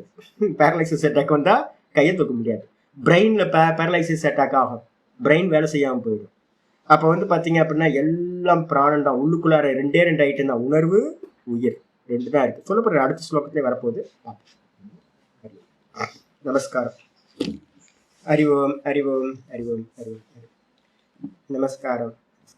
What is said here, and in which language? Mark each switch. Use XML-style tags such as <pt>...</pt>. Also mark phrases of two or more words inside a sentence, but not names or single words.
<en>paralysis attack</en> <ta>வந்தா கையை தூக்க முடியாது. பிரெயின்ல</ta> <en>paralysis attack</en> <ta>ஆகும். பிரெயின் வேலை செய்யாமல் போயிடும். அப்போ வந்து பார்த்தீங்க அப்படின்னா எல்லாம் பிராணம் தான். உள்ளுக்குள்ளார 2 ஐட்டம் தான், உணர்வு உயிர் 2 தான் இருக்கு. சொல்லப்படுற அடுத்த ஸ்லோகத்திலே வரப்போகுது. நமஸ்காரம்.</ta> <sa>हरि ओम हरि ओम हरि ओम हरि ओम नमस्कार।</sa>